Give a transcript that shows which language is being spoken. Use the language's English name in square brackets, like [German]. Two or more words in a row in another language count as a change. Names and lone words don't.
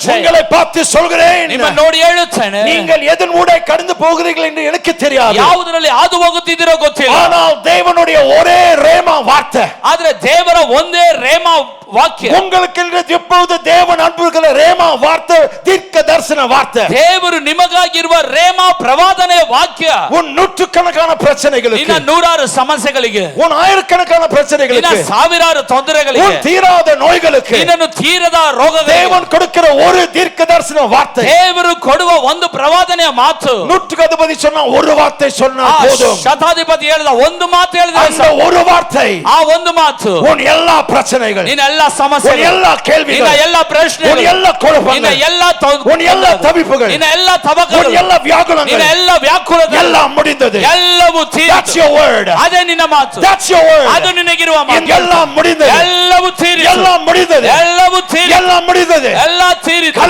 [Kannada] ಹೇಳುತ್ತೇನೆ, [Tamil] உங்களை பார்த்து சொல்கிறேன், [Kannada] ನಿಮ್ಮ ನೋಡಿ ಹೇಳುತ್ತೇನೆ, [Tamil] நீங்கள் எதன் ஊடே கடந்து போகிறீர்கள் என்று எனக்கு தெரியாது, [Kannada] ಯಾವುದರಲ್ಲಿ ಹಾದು ಹೋಗುತ್ತಿದ್ದೀರೋ ಗೊತ್ತಿಲ್ಲ, [Tamil] ஆனால் தேவனுடைய ஒரே ரேமா வார்த்தை, [Kannada] ಆದ್ರೆ ದೇವರ ಒಂದೇ ರೇಮಾ ವಾಕ್ಯ [Tamil] உங்களுக்கு எப்பொழுது தேவன் அனுப்புகிற ரேமா வார்த்தை தீர்க்க தரிசன வார்த்தை, [Kannada] ದೇವರು ನಿಮಗಾಗಿರುವ ರೇಮಾ ಪ್ರವಾದನೆ ವಾಕ್ಯ [Tamil] உன் நூற்றுக்கணக்கான பிரச்சனைகளுக்கு, [Kannada] ನಿನ್ನ ನೂರಾರು ಸಮಸ್ಯೆಗಳಿಗೆ, [Tamil] உன் ஆயிரக்கணக்கான [Kannada] ನಿನ್ನ [Tamil] பிரச்சனைகளுக்கு, [Kannada] ಸಾವಿರಾರು ತೊಂದರೆಗಳಿಗೆ, [Tamil] உன் தீராத நோய்களுக்கு [Kannada] ನಿನ್ನನ್ನು ತೀರದ ರೋಗಗಳಿಗೆ [Tamil] தேவன் கொடுக்கிற ஒரு தீர்க்க தரிசன வார்த்தை, [Kannada] ದೇವರು ಕೊಡುವ ಒಂದು ಪ್ರವಾದನೆಯ ಮಾತು, [Tamil] நூற்றுக்கு அதிபதி சொன்னா ஒரு வார்த்தை சொன்னா [Kannada] ಆ [Tamil] போதும், [Kannada] ಶತಾಧಿಪತಿ ಹೇಳಿದ ಒಂದು ಮಾತು ಹೇಳಿದ್ರೆ [Tamil] அந்த [Kannada] ಸಾಕು. [Tamil] ஒரு வார்த்தை [Kannada] ಆ ಒಂದು ಮಾತು [Tamil] உன் எல்லா பிரச்சனைகள், [Kannada] ನಿನ್ನ ಎಲ್ಲ [Tamil] உன் [Kannada] ಸಮಸ್ಯೆಗಳು, [Tamil] எல்லா [Kannada] ನಿನ್ನ [Tamil] கேள்விகள், [Kannada] ಎಲ್ಲ [Tamil] உன் [Kannada] ಪ್ರಶ್ನೆಗಳು, [Tamil] எல்லா [Kannada] ನಿನ್ನ [Tamil] குழப்பங்கள், [Kannada] ಎಲ್ಲ [Tamil] உன் எல்லா தவிப்புகள், [Kannada] ನಿನ್ನ ಎಲ್ಲ [Tamil] உன் [Kannada] ತವಕಗಳು, [Tamil] எல்லா [Kannada] ನಿನ್ನ [Tamil] வியாகுலங்கள் [Kannada] ಎಲ್ಲ ವ್ಯಾಕುಲಗಳು [Tamil] எல்லாம் முடிந்தது. [Kannada] ಎಲ್ಲವೂ [English] That's [Kannada] ತೀರಿತು. [English] your word. [Kannada] ಅದೇ ನಿನ್ನ ಮಾತು, [English] That's your word. [Kannada] ಅದು ನಿನಗಿರುವ ಮಾತು. [Tamil] எல்லாம் முடிந்தது, [Kannada] ಎಲ್ಲವೂ ತೀರಿತು, [Tamil] எல்லாம் முடிந்தது, [Kannada] ಎಲ್ಲವೂ ತೀರಿತು, [Tamil] எல்லாம் முடிந்தது. [Kannada] ಎಲ್ಲ ತೀರಿತು.